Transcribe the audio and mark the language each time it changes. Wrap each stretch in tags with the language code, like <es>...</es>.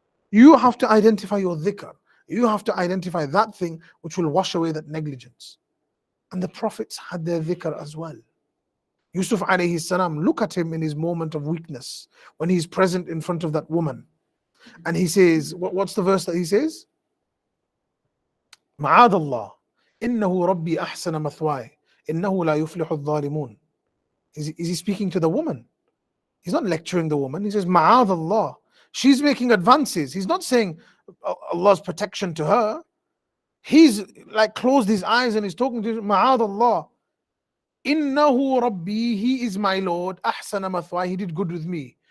<en>You have to identify your dhikr. You have to identify that thing which will wash away that negligence. And the prophets had their dhikr as well. Yusuf alayhi salam, look at him in his moment of weakness when he's present in front of that woman. And he says, what's the verse that he says?</en> <ar>معاذ الله إنه ربي أحسن مثواي إنه لا يفلح الظالمون.</ar> <en>Is he speaking to the woman? He's not lecturing the woman. He says,</en> <ar>معاذ الله.</ar> <en>She's making advances. He's not saying Allah's protection to her. He's like closed his eyes and he's talking to</en> <ar>معاذ الله. إنه ربي,</ar> <en>he is my Lord.</en> <ar>أحسن مثواي,</ar> <en>he did good with me.</en>